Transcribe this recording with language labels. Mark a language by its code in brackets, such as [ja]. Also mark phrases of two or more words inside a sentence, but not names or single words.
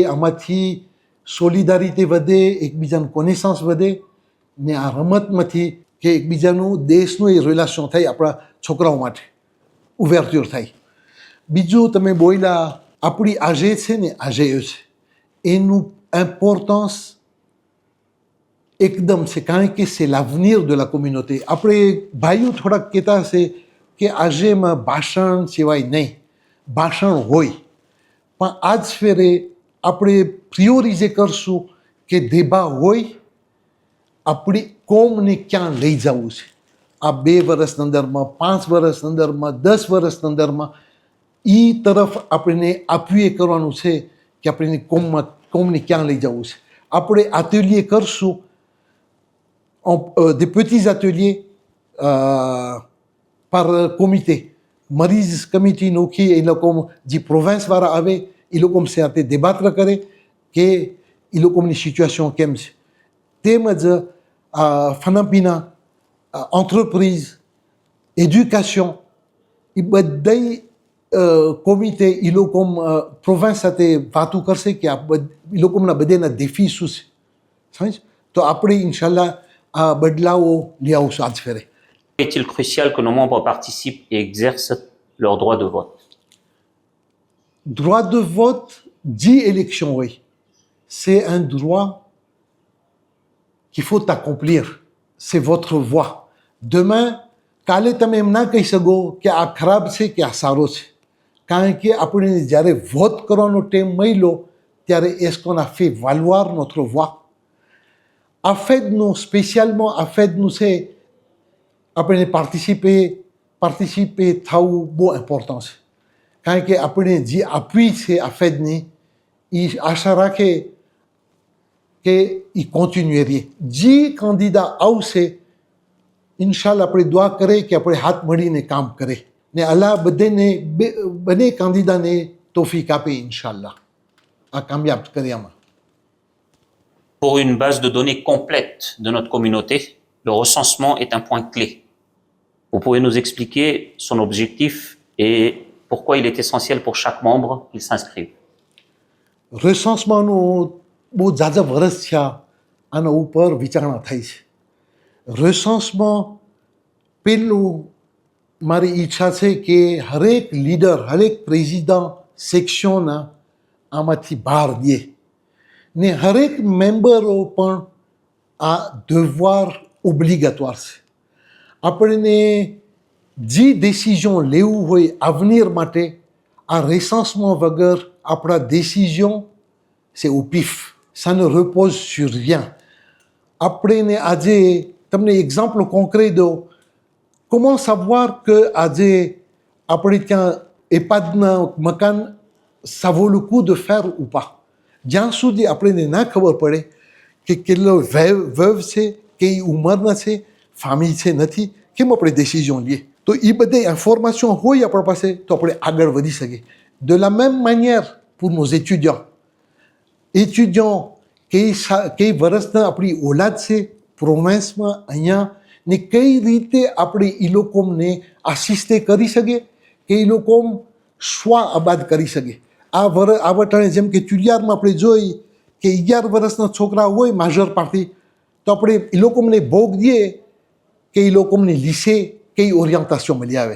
[gu] આમાંથી સોલિડારિટી વધે, એકબીજાનું કોનેસન્સ વધે ને આ રમતમાંથી કે એકબીજાનું દેશનું એ રિલેશન થાય આપણા છોકરાઓ માટે, ઉવેરચ્યોર થાય. બીજું તમે બોલ્યા આપણી આજે છે ને આજે છે એનું ઇમ્પોર્ટન્સ એકદમ છે કારણ કે [fr] c'est l'avenir de la communauté. [gu] આપણે ભાઈઓ થોડાક કહેતા હશે કે આજેમાં ભાષણ સિવાય નહીં, ભાષણ હોય પણ આજ ફેરે આપણે પ્રિયોરિઝે કરશું કે દેબા હોય આપણી કોમને ક્યાં લઈ જવું છે. આ 2 વર્ષના અંદરમાં, 5 વર્ષના અંદરમાં, 10 વર્ષના અંદરમાં એ તરફ આપણને આપીએ કરવાનું છે કે આપણે કોમને ક્યાં લઈ જવું છે. આપણે atelier કરશું, [fr] des petits ateliers par comité. [gu] મરીઝ કમિટી નોખી એ લોકો જે પ્રોવિન્સવાળા આવે એ લોકો સાથે débattre કરે કે એ લોકોની સિચ્યુએશન કેમ છે. તેમજ ખાનાપીના, [fr] entreprise, éducation, [gu] એ બધાય કોમિટે એ લોકો પ્રોવિન્સ સાથે વાતો કરશે કે આ એ લોકોના બધાના défis શું છે. સમજ? તો આપણે ઇન્શાલ્લાહ આ બદલાવો લઈ આવશું આજ ફેરે. [fr] Est-il crucial que nos membres participent et exercent leur droit de vote? Droit de vote, 10 élections, oui. C'est un droit qu'il faut accomplir. C'est votre voix. Demain, [gu] કાલે તમે એમ ના કહી શકો કે આ ખરાબ છે કે આ સારો છે. કારણ કે આપણે જ્યારે વોટ કરવાનો ટાઈમ મળ્યો ત્યારે [fr] est-ce qu'on a fait valoir notre voix? [gu] AFED-નું, સ્પેશિયલમાં AFED-નું છે આપણે પાર્ટિસિપે થવું બહુ ઇમ્પોર્ટન્ટ છે. કારણ કે આપણે જે આપવી છે AFED-ની એ આશા રાખે કે એ કન્ટિન્યુએ રહીએ. જે કેન્ડિડા આવશે ઇન્શાલ્લાહ આપણે દુઆ કરે કે આપણે હાથ મળીને કામ કરે ને અલ્લાહ બંને કાંદીદાને તોફીક આપે ઇન્શાલ્લાહ આ કામયાબ કર્યામાં. [fr] Pour une base de données complète de notre communauté, le recensement est un point clé. Vous pouvez nous expliquer son objectif et pourquoi il est essentiel pour chaque membre qu'il s'inscrive. [gu] રેસન્સમાંનું બહુ ઝાઝા વર્ષ થયા આના ઉપર વિચારણા થઈ છે. રેસન્સમાં પેલું મારી ઈચ્છા છે કે હરેક લીડર હરેક પ્રેસિડન્ટ સેક્શનના આમાંથી બહાર દે ને હરેક મેમ્બરો પણ આ [fr] devoir obligatoire [gu] છે. આપણને જે ડિસિઝન લેવું હોય આવનીર માટે આ રેસન્સમાં વગર આપણા [fr] décision c'est au pif, ça ne repose sur rien. [gu] આપણે આજે તમને [fr] exemple concret [gu] દો. [fr] comment savoir que [gu] આજે આપણે ત્યાં EHPADના મકાન [fr] ça vaut le coup de faire ou pas? [gu] જ્યાં સુધી આપણને ના ખબર પડે કે કેટલો વૈવ છે કઈ ઉંમરના છે ફેમિલી છે નથી કેમ આપણે ડિસિઝન લઈએ. તો એ બધી ઇન્ફોર્મેશન હોય આપણા પાસે તો આપણે આગળ વધી શકીએ. [fr] de la même manière pour nos étudiants [gu] કઈ વર્ષના આપણી ઓલાદ છે પ્રોવિન્સમાં અહીંયા ને કઈ રીતે આપણે એ લોકોને આસિસ્તે કરી શકીએ કે એ લોકો સ્વ આબાદ કરી શકે. આ વટાણે જેમ કે ચુડિયારમાં આપણે જોઈ કે 11 વર્ષના છોકરા હોય માજર પાર્ટી તો આપણે એ લોકોને ભોગ દઈએ કે એ લોકોને લીસે કઈ ઓરિયન્ટેશન મળી આવે.